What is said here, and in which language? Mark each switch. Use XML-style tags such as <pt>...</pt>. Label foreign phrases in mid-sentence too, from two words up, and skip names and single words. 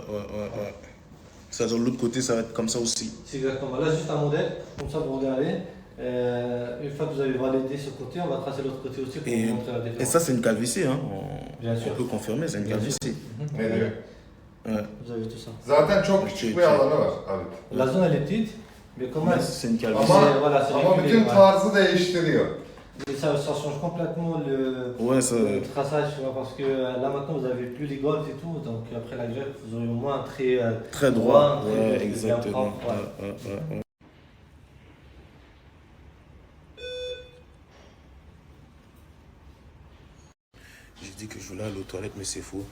<fr>Ça, de l'autre côté, ça va être comme ça aussi. C'est exactement. Là, juste un modèle, comme ça, vous regardez. Une fois que vous avez validé ce côté, on va tracer l'autre côté aussi pour vous montrer la différence. Et ça, c'est une calvitie, hein. Bien sûr. On peut confirmer, c'est une calvitie. Ouais. Ouais. Vous avez tout ça.</fr> <tr>Zaten çok küçük bir alanı var. Evet.</tr> <fr>La zone, elle est petite, mais comment elle... C'est une calvitie. Voilà, c'est</fr> <tr>Ama bütün tarzı değiştiriyor.</tr> <fr>Et ça change complètement le traçage, tu vois, parce que là maintenant vous avez plus les golfs et tout, donc après la greffe vous aurez au moins un trait très droit. Ouais, exactement. Ouais. J'ai dit que je voulais aller aux toilettes, mais c'est faux.</fr>